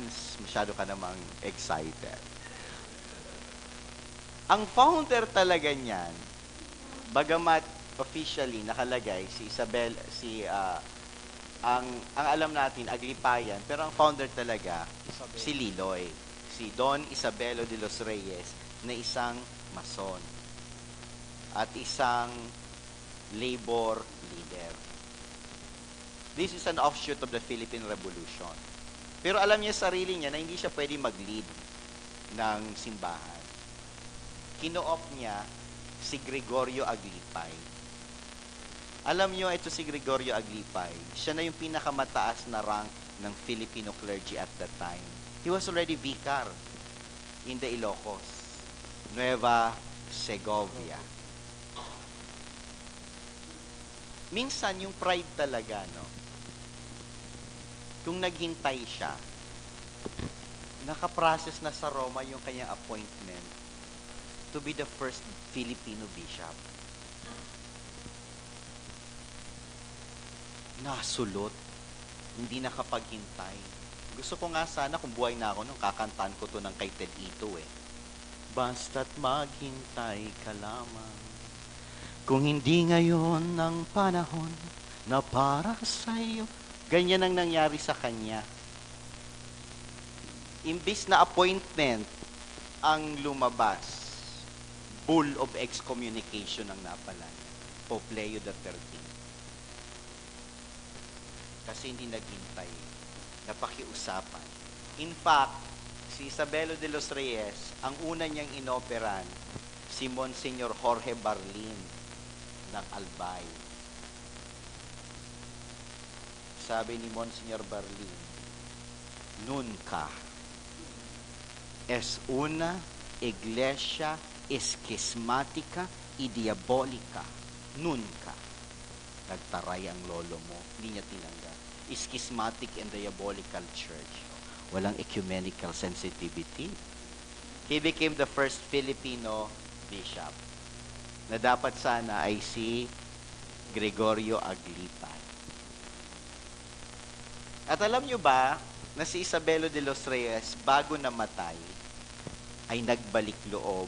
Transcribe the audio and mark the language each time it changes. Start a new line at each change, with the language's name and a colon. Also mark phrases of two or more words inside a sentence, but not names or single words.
Filipino: Masyado ka namang excited. Ang founder talaga niyan, bagamat officially nakalagay ang alam natin, Aglipayan, pero ang founder talaga, si Liloy. Si Don Isabelo de los Reyes, na isang mason. At isang labor leader.
English: This is an offshoot of the Philippine Revolution.
Filipino: Pero alam niya sarili niya na hindi siya pwede mag-lead ng simbahan. Kino-op niya si Gregorio Aglipay. Alam niyo, ito si Gregorio Aglipay, siya na yung pinakamataas na rank ng
English: Filipino clergy at that time. He was already vicar in the Ilocos, Nueva Segovia.
Filipino: Minsan, yung pride talaga, no? Kung naghintay siya, nakaprocess na sa Roma yung kanyang appointment
English: to be the first Filipino bishop.
Filipino: Nasulot. Hindi nakapaghintay. Gusto ko nga sana kung buhay na ako nung kakantaan ko to ng kay Ted Ito eh. Basta't maghintay ka lamang. Kung hindi ngayon ang panahon na para sa iyo. Ganyan ang nangyari sa kanya. Imbis na appointment ang lumabas,
English: bull of excommunication
Filipino: ang napala. Pope Leo XIII. Kasi hindi naghintay. Napakiusapan.
English: In fact,
Filipino: si Isabelo de los Reyes, ang una niyang inoperan, si Monsignor Jorge Barlin ng Albay. Sabi ni Monsignor Barlin,
Spanish: nunca es una iglesia esquismática y diabólica. Nunca.
Filipino: Nagtaray ang lolo mo. Hindi niya tinanggap.
English: Schismatic and diabolical church. Walang ecumenical sensitivity. He became the first Filipino bishop
Filipino: na dapat sana ay si
English: Gregorio Aglipay.
Filipino: At alam nyo ba na si Isabelo de los Reyes, bago namatay, ay nagbalik loob.